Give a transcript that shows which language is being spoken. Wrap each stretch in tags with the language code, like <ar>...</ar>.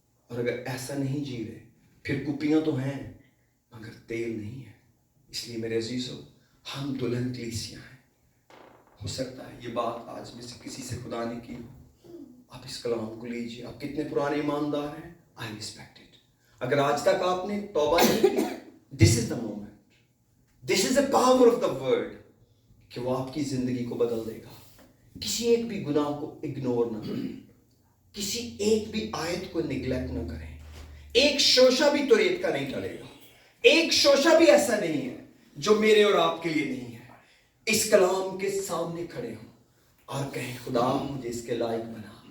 <ur>اور اگر ایسا نہیں جی رہے, پھر کپیاں تو ہیں مگر تیل نہیں ہے. اس لیے میرے عزیزو, ہم دلہن کلیسیاں ہیں. ہو سکتا ہے یہ بات آج میں سے کسی سے خدا نے کی ہو, آپ اس کلام کو لیجیے. آپ کتنے پرانے ایماندار ہیں,</ur> <en>I respect it.</en> <ur>اگر آج تک آپ نے توبہ نہیں کی,</ur> <en>this is the moment, this is a power of the word</en> <ur>کہ وہ آپ کی زندگی کو بدل دے گا. کسی ایک بھی گناہ کو اگنور نہ کریں, کسی ایک بھی آیت کو نگلیکٹ نہ کریں. ایک شوشہ بھی توریت کا نہیں ٹلے گا, ایک شوشہ بھی ایسا نہیں ہے جو میرے اور آپ کے لیے نہیں ہے. اس کلام کے سامنے کھڑے ہوں اور کہیں خدا مجھے اس کے لائق بنا.</ur>